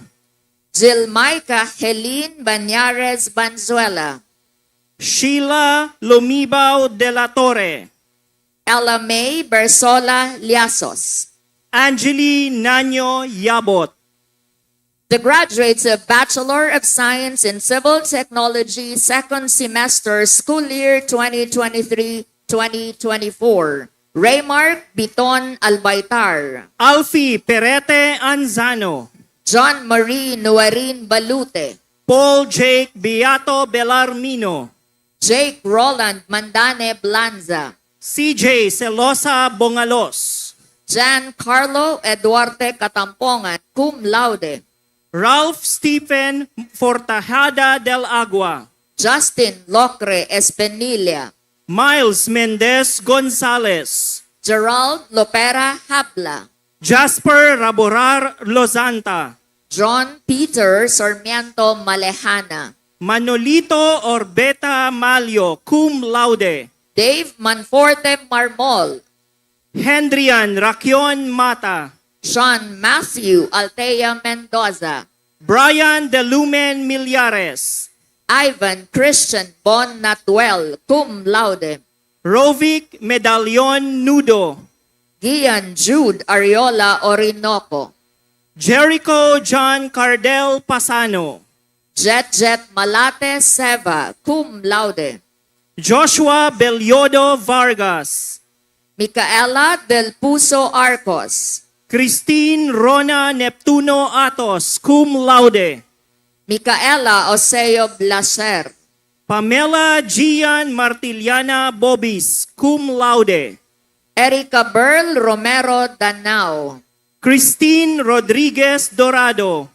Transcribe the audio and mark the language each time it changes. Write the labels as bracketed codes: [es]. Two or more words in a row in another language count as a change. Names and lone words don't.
[en] Zilmaica Helene Banyares Banzuela, Sheila Lumibao de la Torre, Ella May Bersola Liasos. Angeli Nanyo Yabot, The graduates of Bachelor of Science in Civil Technology second semester school year 2023-2024. Raymark Biton Albaitar, Alfie Perete Anzano, John Marie Nuarin Balute, Paul Jake Beato Belarmino, Jake Roland Mandane Blanza, CJ Celosa Bongalos, Jan Carlo Eduarte Katampongan, [la] cum laude. [en] Ralph Stephen Fortajada del Agua, Justin Locre Espinilla, Miles Mendez Gonzalez, Gerald Lopera Habla, Jasper Raborar Lozanta, John Peter Sarmiento Malejana, Manolito Orbeta Malio, [la] cum laude, [en] Dave Manforte Marmol, Hendrian Rakion Mata, Sean Matthew Altea Mendoza, Brian De Lumen Millares, Ivan Christian Bon Natuel, [la] cum laude. [en] Rovic Medallion Nudo, Gian Jude Ariola Orinoco, Jericho John Cardel Pasano, Jet Malate Seva, [la] cum laude. [en] Joshua Beliodo Vargas, Micaela Del Puso Arcos, Christine Rona Neptuno Atos, [la] cum laude, [en] Micaela Oseo Blaser, Pamela Gian Martiliana Bobis, [la] cum laude, [en] Erica Berl Romero Danao, Christine Rodriguez Dorado,